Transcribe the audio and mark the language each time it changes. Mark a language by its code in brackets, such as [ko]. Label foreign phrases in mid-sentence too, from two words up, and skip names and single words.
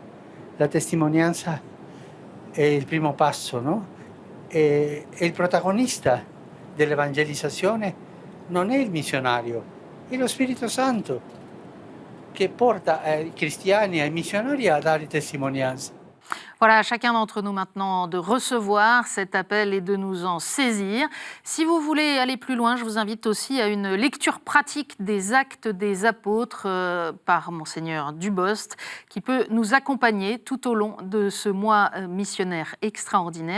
[it] La testimonianza è il primo passo, no? E il protagonista dell'evangelizzazione non è il missionario, è lo Spirito Santo che porta ai cristiani, ai missionari a dare testimonianza. [fr] Voilà, à chacun d'entre nous maintenant de recevoir cet appel et de nous en saisir. Si vous voulez aller plus loin, je vous invite aussi à une lecture pratique des Actes des Apôtres par Monseigneur Dubost, qui peut nous accompagner tout au long de ce mois missionnaire extraordinaire.